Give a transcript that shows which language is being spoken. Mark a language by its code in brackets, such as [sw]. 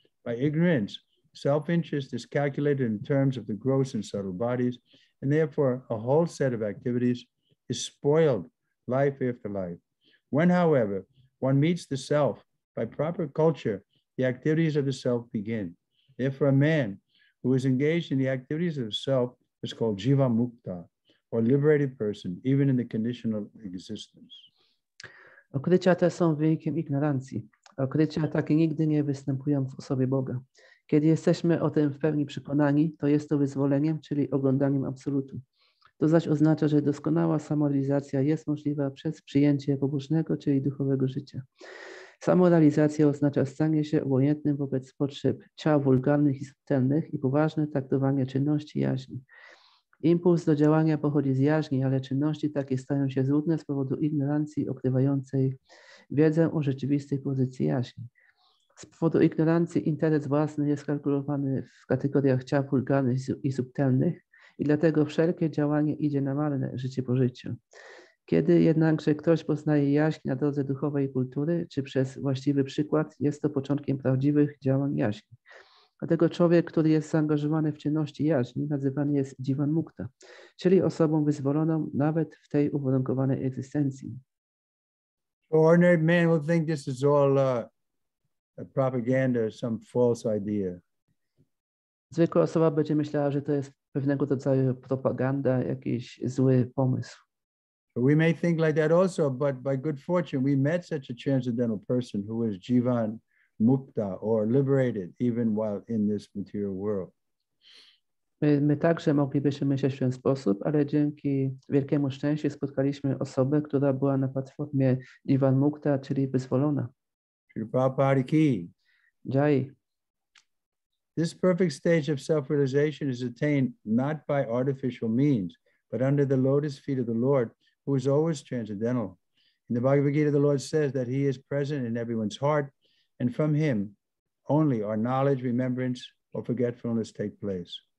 [en] By ignorance, self-interest is calculated in terms of the gross and subtle bodies, and therefore a whole set of activities is spoiled life after life. When, however, one meets the self by proper culture, the activities of the self begin. Therefore, a man who is engaged in the activities of the self is called Jiva Mukta, or liberated person, even in the condition of existence. [pl] Okrycia te są wynikiem ignorancji. Okrycia takie nigdy nie występują w osobie Boga. Kiedy jesteśmy o tym w pełni przekonani, to jest to wyzwoleniem, czyli oglądaniem absolutu. To zaś oznacza, że doskonała samorealizacja jest możliwa przez przyjęcie pobożnego, czyli duchowego życia. Samorealizacja oznacza stanie się obojętnym wobec potrzeb ciał wulgarnych i subtelnych i poważne traktowanie czynności jaźni. Impuls do działania pochodzi z jaźni, ale czynności takie stają się złudne z powodu ignorancji okrywającej wiedzę o rzeczywistej pozycji jaźni. Z powodu ignorancji interes własny jest kalkulowany w kategoriach ciał wulgarnych i subtelnych i dlatego wszelkie działanie idzie na marne życie po życiu. Kiedy jednakże ktoś poznaje jaźń na drodze duchowej kultury, czy przez właściwy przykład, jest to początkiem prawdziwych działań jaźni. Dlatego człowiek, który jest zaangażowany w czynności jaźni, nazywany jest Jivan Mukta, czyli osobą wyzwoloną nawet w tej uwarunkowanej egzystencji. [en] Ordinary man will think this is all a propaganda, some false idea. [pl] Zwykła osoba będzie myślała, że to jest pewnego rodzaju propaganda, jakiś zły pomysł. [en] We may think like that also, but by good fortune, we met such a transcendental person who is Jivan Mukta or liberated even while in this material world. [pl] My także moglibyśmy myśleć w ten sposób, ale dzięki wielkiemu szczęściu spotkaliśmy osobę, która była na platformie Jivan Mukta, czyli wyzwolona. [hi] Shri Prabhupada ki. Jai. [en] This perfect stage of self-realization is attained not by artificial means, but under the lotus feet of the Lord, who is always transcendental. In the Bhagavad Gita, the Lord says that he is present in everyone's heart, and from him only our knowledge, remembrance, or forgetfulness take place.